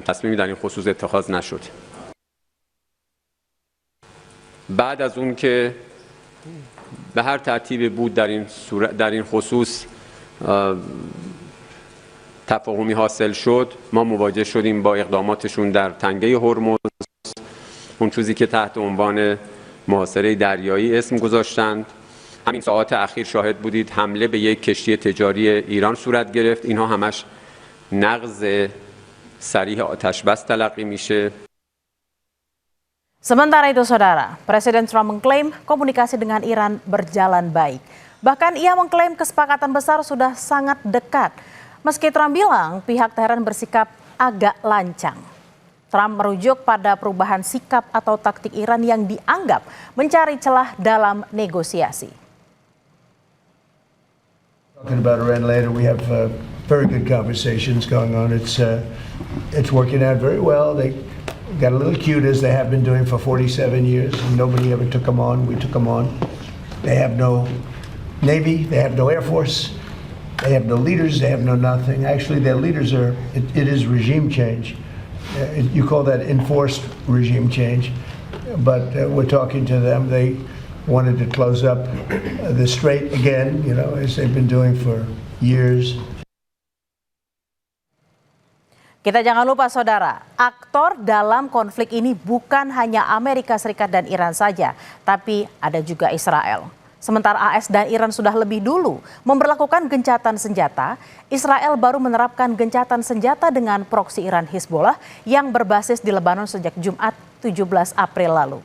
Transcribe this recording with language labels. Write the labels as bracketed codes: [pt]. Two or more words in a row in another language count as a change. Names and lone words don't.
[fa] تصمیمی در این خصوص اتخاذ نشد. بعد از اون که به هر ترتیبی بود در این خصوص تفاهمی حاصل شد، ما مواجه شدیم با اقداماتشون در تنگه هرمز، اون چیزی که تحت عنوان محاصره دریایی اسم گذاشتند. همین ساعات اخیر شاهد بودید حمله به یک کشتی تجاری ایران صورت گرفت. اینها همش نقض صریح آتش بس تلقی میشه. [id] Sementara itu, saudara, Presiden Trump mengklaim komunikasi dengan Iran berjalan baik. Bahkan ia mengklaim kesepakatan besar sudah sangat dekat. Meski Trump bilang pihak Teheran bersikap agak lancang. Trump merujuk pada perubahan sikap atau taktik Iran yang dianggap mencari celah dalam negosiasi. [en] Talking about Iran later, we have very good conversations going on. It's working out very well. They got a little cute as they have been doing for 47 years. And nobody ever took them on. We took them on. They have no Navy. They have no Air Force. They have no leaders, they have no nothing. Actually, their leaders it is regime change. You call that enforced regime change. But we're talking to them. wanted to close up the strait again, you know, as they've been doing for years. [id] Kita jangan lupa saudara, aktor dalam konflik ini bukan hanya Amerika Serikat dan Iran saja, tapi ada juga Israel. Sementara AS dan Iran sudah lebih dulu memberlakukan gencatan senjata, Israel baru menerapkan gencatan senjata dengan proksi Iran Hizbollah yang berbasis di Lebanon sejak Jumat 17 April lalu.